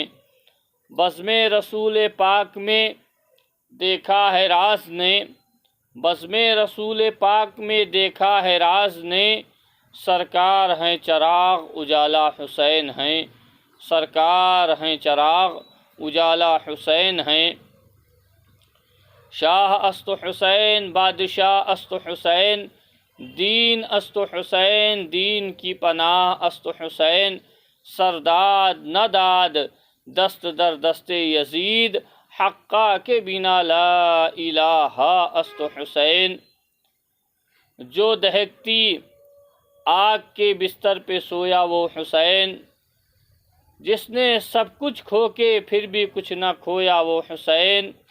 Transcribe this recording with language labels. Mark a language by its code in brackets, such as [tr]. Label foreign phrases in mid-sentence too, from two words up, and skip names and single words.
[ur] بزم رسول پاک میں دیکھا ہے راز نے، بزم رسول پاک میں دیکھا ہے راز نے، سرکار ہیں چراغ اجالا حسین ہیں، سرکار ہیں چراغ اجالا حسین ہیں۔ [fa] شاہ است حسین، بادشاہ است حسین، دین است حسین، دین کی پناہ است حسین، سرداد نہ داد دست در دست یزید، حقا کے بنا [ar] لا الہ [fa] است حسین۔ [ur] جو دہکتی آگ کے بستر پہ سویا وہ حسین، جس نے سب کچھ کھو کے پھر بھی کچھ نہ کھویا وہ حسین،